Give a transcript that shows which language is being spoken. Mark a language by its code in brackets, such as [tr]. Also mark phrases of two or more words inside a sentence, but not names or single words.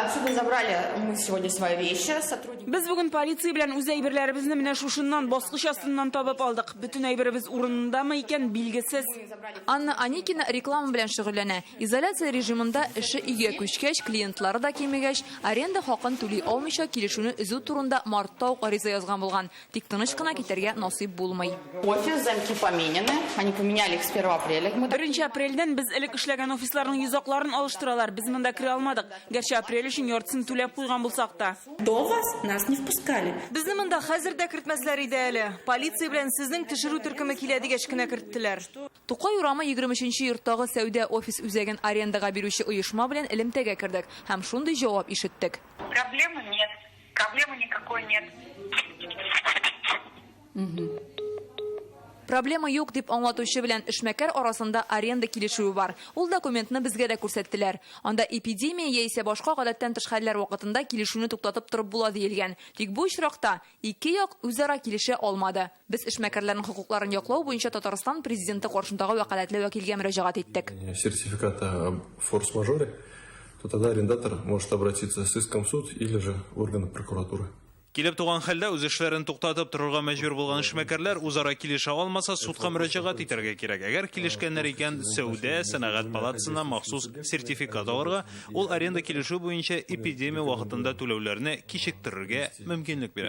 [tt] Без бүген полиция белән үз әйберләребезне менә шушыннан баскыч астыннан табып алдык. Бөтен әйберебез урынындамы икән билгесез. Анна Аникина реклама белән шөгыльләнә. Изоляция режимында эше өйгә күчкәч, клиентлары да кимегәч, аренда хакын түли алмыйча килешүне өзү турында мартта ук ариза язган булган. Тик тыныч кына китәргә насыйп булмый. [ru] Офис замки поменены, они поменяли их с 1 апреля. [tt] 1 апрельдән без элек эшләгән офисларның йозакларын алыштыралар. Без монда кире алмадык. Гәрчә апрель өчен яртысын түләп куйган булсак та. [ru] До вас нас не впускали. [tt] Безне монда хәзер дә кертмәсләр иде әле. Полиция белән сезнең төшерү төркеме килә дигәч кенә керттеләр. Тукай урамы 23-нче йорттагы сәүдә офис үзәген арендага бирүче оешма белән элемтәгә кердек һәм шундый җавап ишеттек. [ru] Проблемы нет. Проблемы никакой нет. [tt] Проблема юк дип аңлатучы белән эшмәкәр арасында аренда килешүе бар. Ул документны безгә дә күрсәттеләр. Анда эпидемия яисә башка гадәттән тыш хәлләр вакытында килешүне туктатып торып була диелгән. Тик бу очракта ике як үзара килешә алмады. Без эшмәкәрләрнең хокукларын яклау буенча Татарстан президенты каршындагы вәкаләтле вәкилгә мөрәҗәгать иттек. [ru] Сертификата о форс-мажоре, то тогда арендатор может обратиться с иском в суд или же в органы прокуратуры. [tt] Килеп туган хәлдә үз эшләрен туктатып торырга мәҗбүр булган эшмәкәрләр үзара килешә алмаса судка мөрәҗәгать итәргә кирәк. Әгәр килешкәннәр икән, Сәүдә сәнәгать палатасына махсус сертификат алырга, ул аренда килешү буенча эпидемия вакытында түләүләрне кичектерергә мөмкинлек бирә.